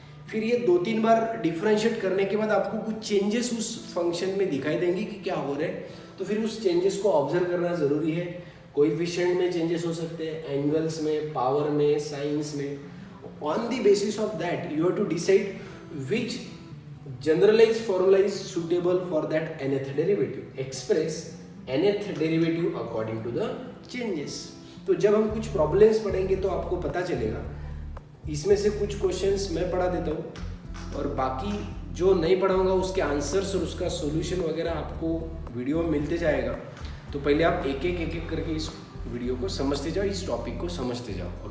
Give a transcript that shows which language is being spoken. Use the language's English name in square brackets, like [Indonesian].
[Hindi] फिर ये 2-3 बार डिफरेंशिएट करने के बाद आपको कुछ चेंजेस उस फंक्शन में दिखाई देंगे कि क्या हो रहे हैं, तो फिर उस चेंजेस को ऑब्जर्व करना जरूरी है। कोएफिशिएंट में चेंजेस हो सकते हैं, एंगल्स में, पावर में, साइंस में। [English] On the basis of that you have to decide which generalized formula is suitable for that nth derivative. Express nth derivative according to the changes. [Hindi] तो जब हम कुछ प्रॉब्लम्स पढ़ेंगे तो आपको पता चलेगा। इसमें से कुछ क्वेश्चंस मैं पढ़ा देता हूँ और बाकी जो नहीं पढ़ाऊंगा उसके आंसर्स और उसका सॉल्यूशन वगैरह आपको वीडियो में मिलते जाएगा। तो पहले आप एक एक करके इस वीडियो को समझते जाओ, इस टॉपिक को समझते जाओ।